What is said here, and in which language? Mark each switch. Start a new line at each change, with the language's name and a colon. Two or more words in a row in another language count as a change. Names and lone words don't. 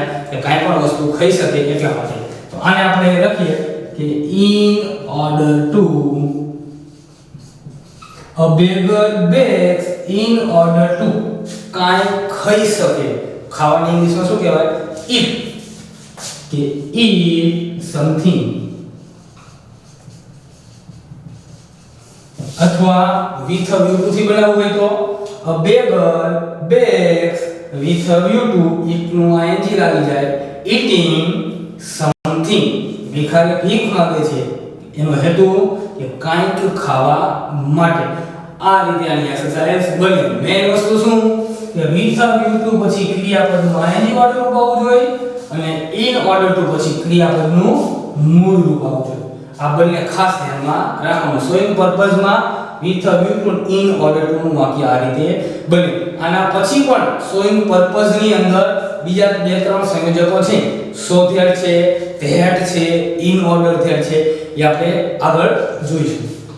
Gujarati: કે કાંઈ પણ વસ્તુ ખાઈ શકે એટલા માટે. તો આને આપણે લખીએ કે
English: in order to. A beggar begs in order to
Gujarati: કાંઈ ખાઈ શકે. ખાવાની ઇંગ્લિશમાં શું કહેવાય?
English: eat. કે eat something. અથવા with a view to
Gujarati: થી બનાવવું હોય તો
English: a beggar begs with a view to it નું ing
Gujarati: લાગી જાય
English: eating something.
Gujarati: ભિખારી ભીખ માંગે છે, એનો હેતુ કે કાંઈક ખાવા માટે. આ રીતે આની એક્સરસાઇઝ બની. મેઇન વસ્તુ શું કે
English: with a view to
Gujarati: પછી ક્રિયાપદનું ing વાળું રૂપ આવવું જોઈએ અને
English: in order to
Gujarati: પછી ક્રિયાપદનું મૂળ રૂપ આવવું જોઈએ. આ બંને ખાસ ધ્યાનમાં રાખવાનું.
English: showing purposeમાં with a view to in order to
Gujarati: નું વાક્ય આ રીતે બને. આના પછી પણ
English: showing purposeની
Gujarati: અંદર બીજા બે ત્રણ સંયોજકો છે.
English: so that
Gujarati: છે, that છે,
English: in order that
Gujarati: છે, એ આપણે આગળ જોઈશું.